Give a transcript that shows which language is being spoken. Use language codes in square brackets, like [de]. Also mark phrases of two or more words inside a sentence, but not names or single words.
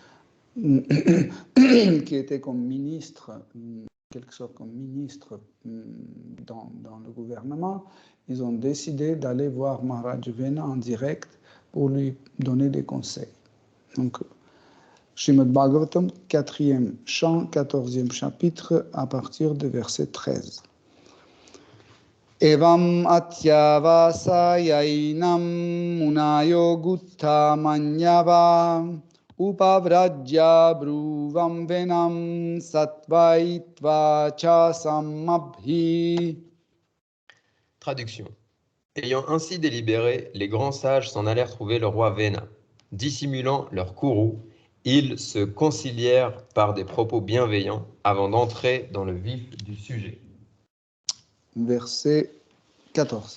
[fr] qui étaient comme ministres, quelque sorte comme ministres dans le gouvernement, ils ont décidé d'aller voir Maharaj Vena en direct pour lui donner des conseils. Donc, Srimad Bhagavatam, 4e chant, 14e chapitre, à partir du verset 13. [sa] एवम् अत्यवस यैनम् मुनयो गुत्त मन्यव उपव्रज्य ब्रुवम् वेनम् सत्वैत्व च समभि. [fr] Traduction. Ayant ainsi délibéré, les grands sages s'en allèrent trouver le roi Vena. Dissimulant leur courroux, ils se concilièrent par des propos bienveillants avant d'entrer dans le vif du sujet. Verset 14.